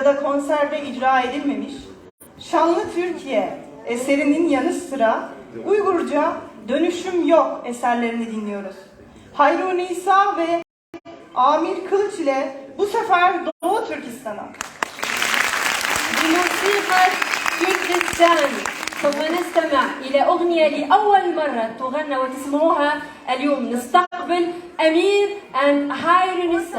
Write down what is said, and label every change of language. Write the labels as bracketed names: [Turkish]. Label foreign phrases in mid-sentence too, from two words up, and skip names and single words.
[Turkish] da konserde icra edilmemiş Şanlı Türkiye eserinin yanı sıra Uygurca Dönüşüm Yok eserlerini dinliyoruz. Hayrun İsa ve Amir Kılıç ile bu sefer Doğu Türkistan'a. [Arabic] بموسيقى كردستان سوف نستمع إلى أغنية لأول مرة تغنى وتسمعوها اليوم. نستقبل أمير and Hayrun İsa.